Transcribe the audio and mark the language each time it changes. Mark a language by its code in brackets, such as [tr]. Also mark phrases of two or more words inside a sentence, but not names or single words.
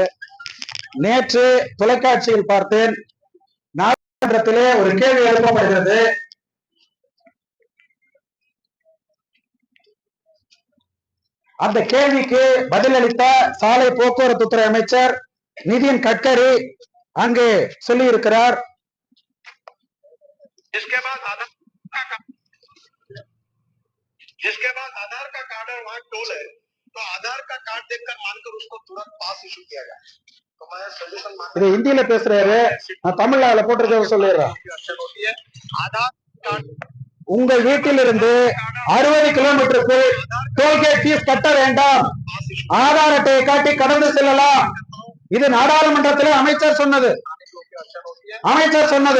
[ta] நேற்று தொலைக்காட்சியில் பார்த்தேன், நாடாளுமன்றத்திலே ஒரு கேள்வி எழுப்பப்படுகிறது. அந்த கேள்விக்கு பதிலளித்த சாலை போக்குவரத்து துறை அமைச்சர் நிதின் கட்கரி அங்கே சொல்லி இருக்கிறார், [hi] जिसके बाद आधार का कार्ड और वहां टोल है, तो तो आधार का कार्ड देखकर मानकर उसको तुरंत पास इशू किया जाए। तो मैं सजेशन [ta] இது ஹிந்தியில பேசுறாரு, நான் தமிழ்ல அதுல போட்டிருக்க சொல்லிடுறேன். [hi] आधार कार्ड [ta] உங்கள் வீட்டிலிருந்து 60 கிலோமீட்டருக்கு [en] tollgate fees [ta] கட்ட வேண்டாம், ஆதார் அட்டையை காட்டி கடந்து செல்லலாம். இது நாடாளுமன்றத்திலே அமைச்சர் சொன்னது.